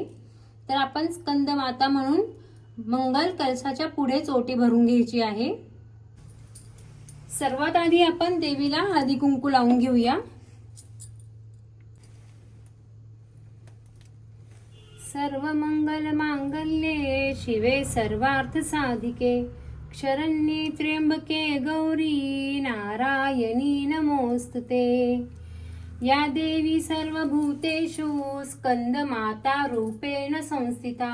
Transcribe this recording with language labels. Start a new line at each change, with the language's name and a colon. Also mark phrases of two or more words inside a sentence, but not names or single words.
Marathi: तर आपण स्कंद माता म्हणून मंगल कलशाच्या पुढेच ओटी भरून घ्यायची आहे। सर्वात आधी आपण देवीला हळदी कुंकू लावून घेऊया।
Sanskrit: सर्व मंगल मांगल्ये शिवे सर्वार्थ साधिके शरण्ये त्र्यंबके गौरी नारायणी नमोस्तुते। या देवी सर्वभूतेषु स्कंद माता रूपेण संस्थिता।